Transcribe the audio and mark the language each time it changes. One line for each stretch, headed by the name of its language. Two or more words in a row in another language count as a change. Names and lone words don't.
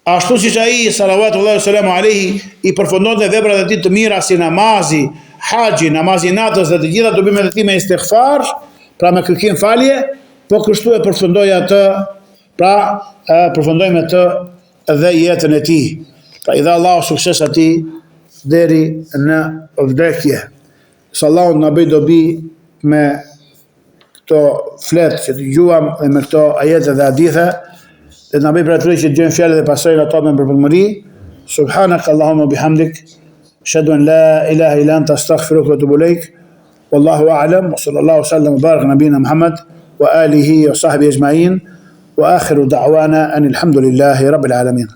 Albanian: Ashtu siç ai
Arabic: صلى الله سلام عليه
Albanian: i përfundonte veprat e tij të mira si namazi, haxhi, namazi natës dhe të gjitha dobimet e tij me istighfar, pra me kërkim falje, po kështu e përfundoi atë, pra përfundoi me të dhe jetën e tij. Pra i dha Allahu sukses atij deri në vdekje. Sa Allahu na bëj dobi me këto fletë që të gjuam dhe me këto ajete dhe hadithe, dhe të na bëj për atyre që dëgjojnë fjalët dhe pasojnë ato me përpëlmëri.
Arabic: سبحانك اللهم بحمدك، أشهد أن لا إله إلا أنت أستغفرك وأتوب إليك. والله أعلم، وصلى الله سلم وبارك نبينا محمد وآله وصحبه أجمعين، وآخر دعوانا أن الحمد لله رب العالمين.